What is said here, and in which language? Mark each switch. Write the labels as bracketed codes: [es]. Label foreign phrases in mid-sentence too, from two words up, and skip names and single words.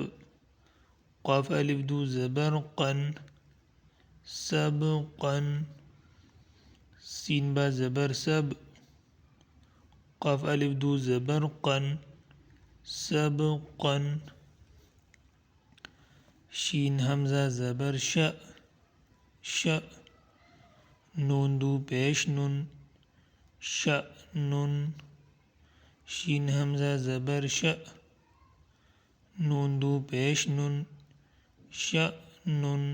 [ur] قاف الف دو زبر قن، سبقا۔ سین با زبر سب، قاف الف دو زبر قن، سبقا۔ شین حمزہ زبر ش، ش۔ نون دو پیش نن، شأن۔ شین حمزہ زبر ش، نون دو پیش نن، شأن۔